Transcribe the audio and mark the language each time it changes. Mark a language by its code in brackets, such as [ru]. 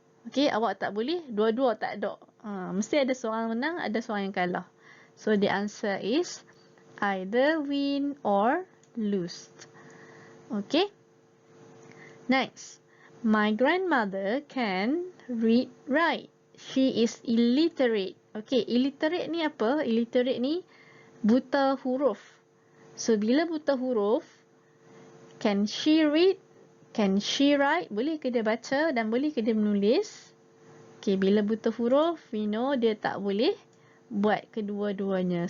[ms] Okay, awak tak boleh dua-dua tak ada. Mesti ada seorang menang, ada seorang yang kalah. [en] So, the answer is either win or lose. Okay. Next. My grandmother can read, write. She is illiterate. Okay, illiterate [ms] ni apa? Illiterate ni buta huruf. So, bila buta huruf, [en] can she read? Can she write? [ms] Boleh ke dia baca dan boleh ke dia menulis? Okay, bila buta huruf, [en] we know [ms] dia tak boleh buat kedua-duanya.